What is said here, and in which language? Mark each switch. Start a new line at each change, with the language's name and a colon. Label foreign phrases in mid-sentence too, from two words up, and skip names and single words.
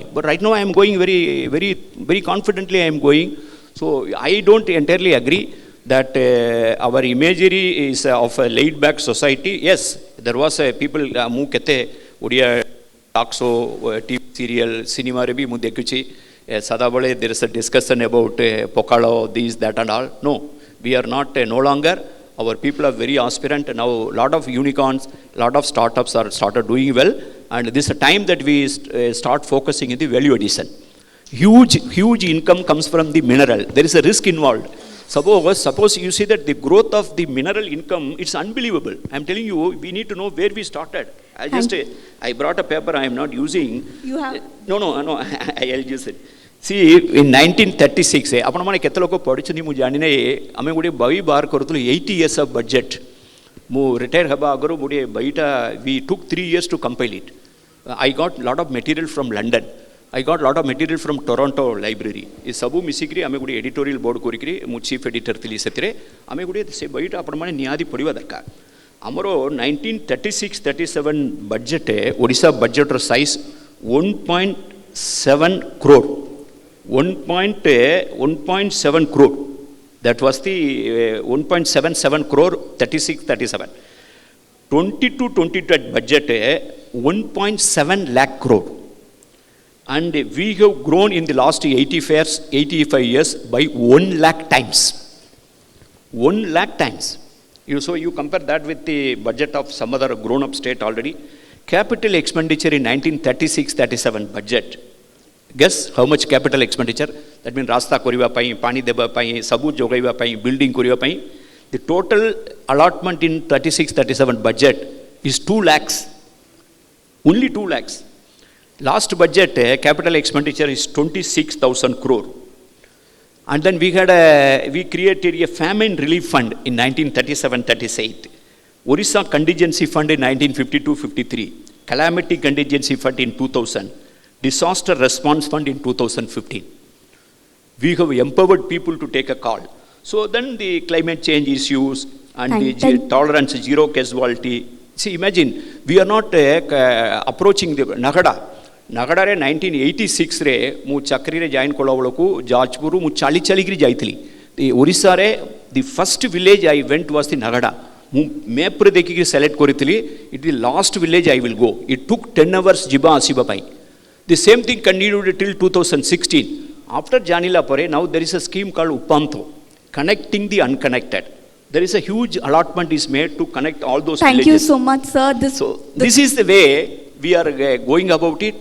English: But right now I am going very confidently. I am going. So I don't entirely agree that our imagery is of a laid-back society. Yes, there was people
Odia: ମୁଁ କେତେ
English: Odia talks TV serial cinema
Odia: ରେ ବି ମୁଁ ଦେଖୁଛି.
English: Sadabale there is a discussion about Pokalo, these, that and all. No, we are not no longer. Our people are very aspirant. Now a lot of unicorns, a lot of startups are started doing well. And this is a time that we start focusing in the value addition. Huge income comes from the mineral. There is a risk involved. Suppose you see that the growth of the mineral income, it's unbelievable. I'm telling you, we need to know where we started. I brought a paper I am not using. You have? No, I'll use it. See, in 1936,
Odia: ଆପଣ ମାନେ କେତେ ଲୋକ ପଢ଼ିଛନ୍ତି ମୁଁ ଜାଣିନି, ଆମେ ଗୋଟେ ବହି ବାହାର କରୁଥିଲୁ
English: 80 years of budget.
Odia: ମୁଁ ରିଟାୟାର ହେବା ଆଗରୁ ଗୋଟେ ବହିଟା
English: we took 3 years to compile it. I got lot of material from London. I got lot of material from Toronto library.
Odia: ଏ ସବୁ ମିଶିକିରି ଆମେ ଗୋଟେ
English: editorial board
Odia: କରିକିରି ମୁଁ
English: chief editor
Odia: ଥିଲି ସେଥିରେ ଆମେ ଗୋଟେ ସେ ବହିଟା ଆପଣମାନେ ନିହାତି ପଢ଼ିବା ଦରକାର. ଆମର 1936-37 ବଜେଟ୍ ଓଡ଼ିଶା ବଜେଟ୍ର ସାଇଜ୍ 1.7 crore.
English: 1.7 crore. That was the 1.77 crore 36-37. 22-23 budget 1.7 lakh crore. And we have grown in the last 85 years by 1 lakh times. 1 lakh times. So you compare that with the budget of some other grown-up state already. Capital expenditure in 1936-37 budget. Guess how much capital expenditure? That means
Odia: ରାସ୍ତା କରିବା ପାଇଁ, ପାଣି ଦେବା ପାଇଁ, ସବୁ ଯୋଗାଇବା ପାଇଁ, building କରିବା ପାଇଁ.
English: The total allotment in 36-37 budget is 2 lakhs. Only 2 lakhs. Last budget capital expenditure is 26,000 crore. And then we created a famine relief fund in 1937-38. Orissa contingency fund in 1952-53. Calamity contingency fund in 2000. Disaster response fund in 2015. We have empowered people to take a call. So then the climate change issues and the tolerance, zero casualty. See, imagine, we are not approaching the Nagada.
Odia: Nagada 1986 ରେ ମୁଁ ଚାକିରି ରେ join କଲା ବେଳକୁ Jajpur ମୁଁ ଚାଲି ଗିରି ଯାଇଥିଲି.
English: The Orissa re the first village I went was the Nagada.
Odia: Mu map re dekhi select koritili.
English: It is the last village I will go. It took 10 hours
Odia: jiba asiba pai.
English: The same thing continued till 2016. After Janila Pare, now there is a scheme called Upantho, connecting the unconnected. There is a huge allotment is made to connect all those villages. Thank you so much, sir. This is the way we are going about it.